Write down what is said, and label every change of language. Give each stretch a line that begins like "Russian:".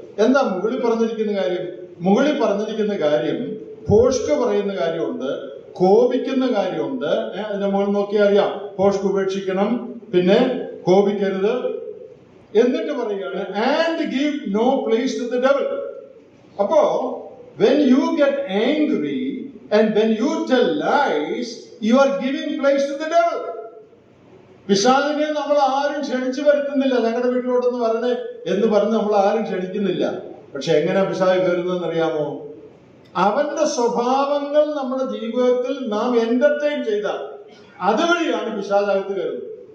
Malayalam: എന്താ മുകളിൽ പറഞ്ഞിരിക്കുന്ന കാര്യം? മുകളിൽ പറഞ്ഞിരിക്കുന്ന കാര്യം ഭോഷ്ക് പറയുന്ന കാര്യമുണ്ട്, കോപിക്കുന്ന കാര്യമുണ്ട്. അതിന്റെ മുകളിൽ നോക്കിയാൽ അറിയാം, ഭോഷ്ക് ഉപേക്ഷിക്കണം, പിന്നെ കോപിക്കരുത്. എന്നിട്ട് പറയുകയാണ്
English: And give no place to the devil.
Malayalam: അപ്പോ
English: when you get angry and when you tell lies, you are giving place to the devil.
Malayalam: പിശാചിനെ നമ്മൾ ആരും ക്ഷണിച്ചു വരുത്തുന്നില്ല. ഞങ്ങളുടെ വീട്ടിലോട്ടൊന്ന് വരണേ എന്ന് പറഞ്ഞ് നമ്മൾ ആരും ക്ഷണിക്കുന്നില്ല. പക്ഷെ എങ്ങനെ പിശാച് കയറുന്നതെന്ന് അറിയാമോ? അവന്റെ സ്വഭാവങ്ങൾ നമ്മുടെ ജീവിതത്തിൽ നാം എന്റർടൈൻ ചെയ്താൽ അതുവഴിയാണ് പിശാചകത്ത് കയറുന്നത്.